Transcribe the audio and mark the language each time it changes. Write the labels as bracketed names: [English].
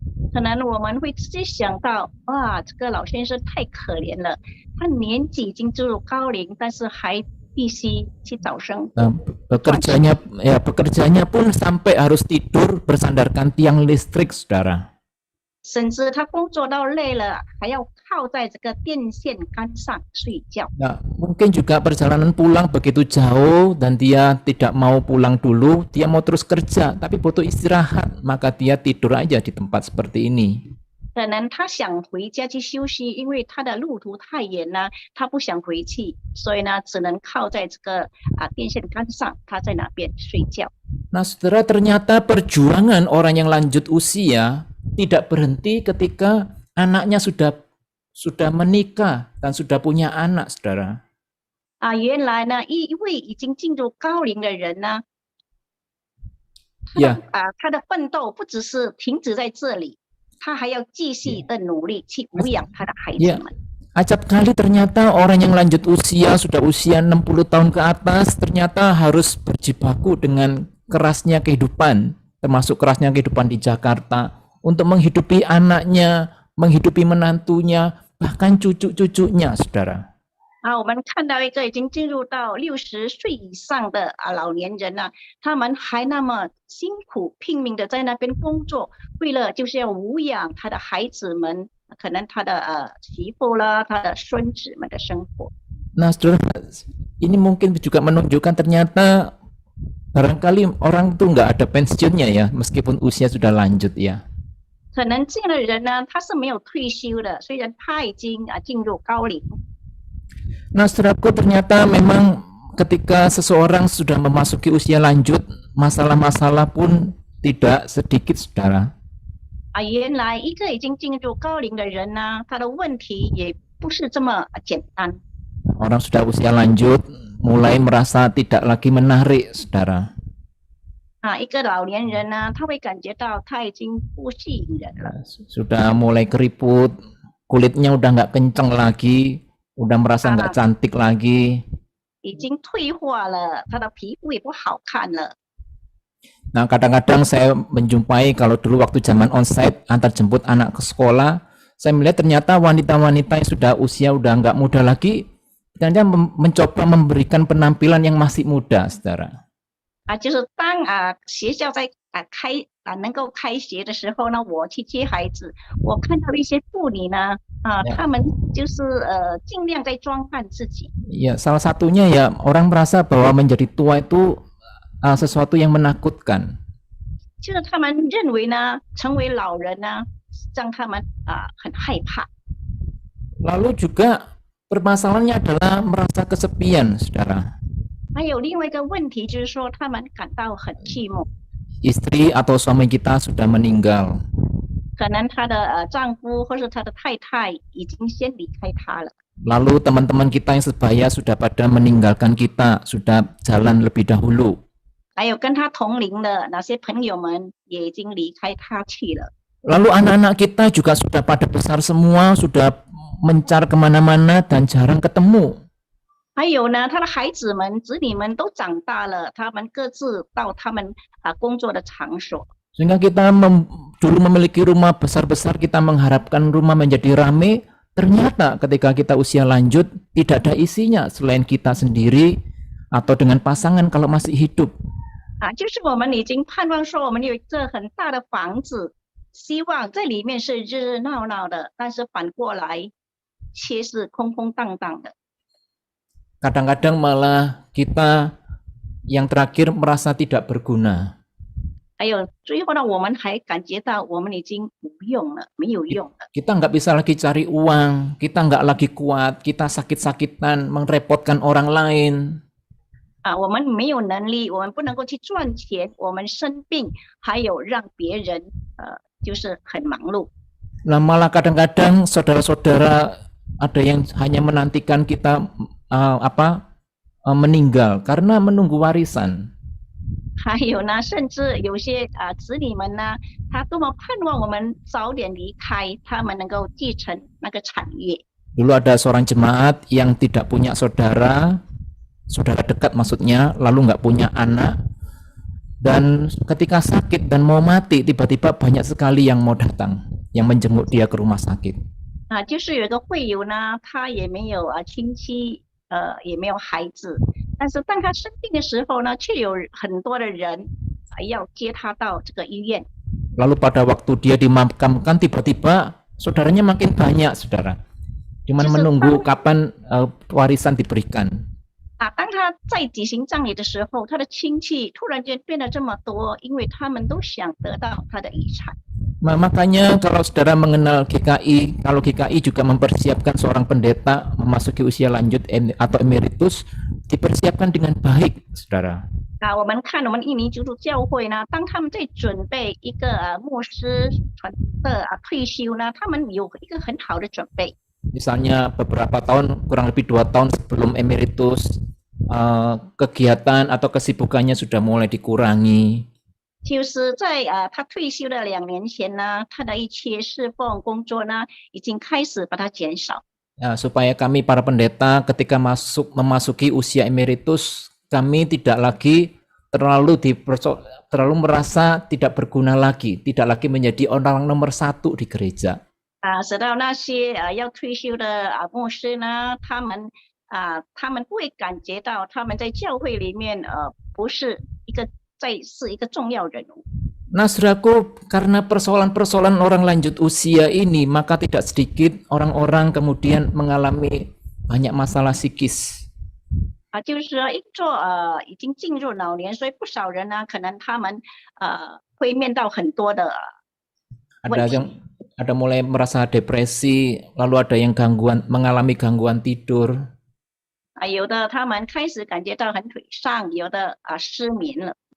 [Chinese] 可能我们会直接想到，哇，这个老先生太可怜了，他年纪已经进入高龄，但是还必须去找生活。 [Indonesian] Bekerjanya pun sampai harus tidur bersandarkan tiang listrik, saudara. [Chinese] 甚至他工作到累了，还要靠在这个电线杆上睡觉。 [Indonesian] Nah, mungkin juga perjalanan pulang begitu jauh dan dia tidak mau pulang dulu, dia mau terus kerja, tapi butuh istirahat, maka dia tidur aja di tempat seperti ini. [Chinese] 可能他想回家去休息，因为他的路途太远了，他不想回去，所以呢，只能靠在这个电线杆上，他在那边睡觉。 [Indonesian] Nah, saudara, ternyata perjuangan orang yang lanjut usia tidak berhenti ketika anaknya sudah menikah dan sudah punya anak, saudara. [Chinese] 原来呢，一位已经进入高龄的人呢，他的奋斗不只是停止在这里，他还要继续的努力去抚养他的孩子们。 [Indonesian] Acap kali ternyata orang yang lanjut usia, sudah usia 60 tahun ke atas, ternyata harus berjibaku dengan kerasnya kehidupan, termasuk kerasnya kehidupan di Jakarta, untuk menghidupi anaknya, menghidupi menantunya, bahkan cucu-cucunya, saudara. [Chinese] 我们看到一个已经进入到60岁以上的老年人呢，他们还那么辛苦拼命的在那边工作，为了就是要抚养他的孩子们，可能他的媳妇啦，他的孙子们的生活。 [Indonesian] Nah, saudara, ini mungkin juga menunjukkan ternyata barangkali orang itu nggak ada pensiunnya ya, meskipun usia sudah lanjut ya. [Chinese] 可能这样的人呢，他是没有退休的，虽然他已经进入高龄。 [Indonesian] Nah, saudaraku, ternyata memang ketika seseorang sudah memasuki usia lanjut, masalah-masalah pun tidak sedikit, saudara. [Chinese] 原来一个已经进入高龄的人呢，他的问题也不是这么简单。 [Indonesian] Orang sudah usia lanjut mulai merasa tidak lagi menarik, saudara. [Chinese] 一个老年人呢，他会感觉到他已经不吸引人了。 [Indonesian] Sudah mulai keriput, kulitnya udah nggak kenceng lagi, udah merasa nggak cantik lagi. [Chinese] 已经退化了，他的皮肤也不好看了。 [Indonesian] Nah, kadang-kadang saya menjumpai kalau dulu waktu zaman onsite antar jemput anak ke sekolah, saya melihat ternyata wanita-wanita yang sudah usia udah nggak muda lagi, ternyata mencoba memberikan penampilan yang masih muda, saudara. [Chinese] 就是当学校在能够开学的时候呢，我去接孩子，我看到一些妇女呢，她们就是尽量在装扮自己。 [Indonesian] Ya, salah satunya ya orang merasa bahwa menjadi tua itu sesuatu yang menakutkan. [Chinese] 就是他们认为呢，成为老人呢，让他们很害怕。 [Indonesian] Lalu juga permasalahannya adalah merasa kesepian, saudara. [Chinese] 还有另外一个问题就是说，他们感到很寂寞。 [Indonesian] Istri atau suami kita sudah meninggal. [Chinese] 可能她的丈夫或是她的太太已经先离开她了。 [Indonesian] Lalu teman-teman kita yang sebaya sudah pada meninggalkan kita, sudah jalan lebih dahulu. [Chinese] 还有跟她同龄的那些朋友们也已经离开她去了。 [Indonesian] Lalu anak-anak kita juga sudah pada besar semua, sudah mencar kemana-mana dan jarang ketemu. [Chinese] 还有呢，他的孩子们、子女们都长大了，他们各自到他们工作的场所。 [Indonesian] Sehingga kita dulu memiliki rumah besar-besar, kita mengharapkan rumah menjadi ramai. Ternyata ketika kita usia lanjut, tidak ada isinya selain kita sendiri atau dengan pasangan kalau masih hidup. [Chinese] 就是我们已经盼望说，我们有一个很大的房子，希望在里面是热热闹闹的，但是反过来却是空空荡荡的。 [Indonesian] Kadang-kadang malah kita yang terakhir merasa tidak berguna. [Chinese] 还有最后呢，我们还感觉到我们已经无用了，没有用了。 [Indonesian] Kita nggak bisa lagi cari uang, kita nggak lagi kuat, kita sakit-sakitan, merepotkan orang lain. [Chinese] 我们没有能力，我们不能够去赚钱，我们生病，还有让别人就是很忙碌。 [Indonesian] Nah, malah kadang-kadang saudara-saudara ada yang hanya menantikan kita meninggal karena menunggu warisan. [Chinese] 还有呢，甚至有些子女们呢，他多么盼望我们早点离开，他们能够继承那个产业。 [Indonesian] Dulu ada seorang jemaat yang tidak punya saudara dekat maksudnya, lalu nggak punya anak, dan ketika sakit dan mau mati, tiba-tiba banyak sekali yang mau datang, yang menjenguk dia ke rumah sakit. [Chinese] 就是有一个会友呢，他也没有亲戚，也没有孩子，但是当他生病的时候呢，却有很多的人要接他到这个医院。 [Indonesian] Lalu pada waktu dia dimakamkan, tiba-tiba saudaranya makin banyak, saudara. Cuman menunggu kapan warisan diberikan. [Chinese] 当他在举行葬礼的时候，他的亲戚突然间变得这么多，因为他们都想得到他的遗产。 [Indonesian] Makanya kalau saudara mengenal GKI, kalau GKI juga mempersiapkan seorang pendeta memasuki usia lanjut atau emeritus, dipersiapkan dengan baik, saudara. [Chinese] 我们看我们印尼基督教会呢，当他们在准备一个牧师的退休呢，他们有一个很好的准备。 [Indonesian] Misalnya beberapa tahun, kurang lebih 2 tahun sebelum emeritus, kegiatan atau kesibukannya sudah mulai dikurangi. [Chinese] 就是在他退休的2年前呢，他的一些侍奉工作呢，已经开始把它减少。 [Indonesian] Ya, supaya kami para pendeta ketika memasuki usia emeritus, kami tidak lagi terlalu merasa tidak berguna lagi, tidak lagi menjadi orang nomor 1 di gereja. [Chinese] 使到那些要退休的牧师呢，他们不会感觉到他们在教会里面不是一个重要人物。 [Indonesian] Nah, saudaraku, karena persoalan-persoalan orang lanjut usia ini, maka tidak sedikit orang-orang kemudian mengalami banyak masalah psikis. [Chinese] 就是说，已经进入老年，所以不少人呢，可能他们会面到很多的问题。 [Indonesian] Ada mulai merasa depresi, lalu ada yang mengalami gangguan tidur. [Chinese] 有的他们开始感觉到很颓丧，有的失眠了。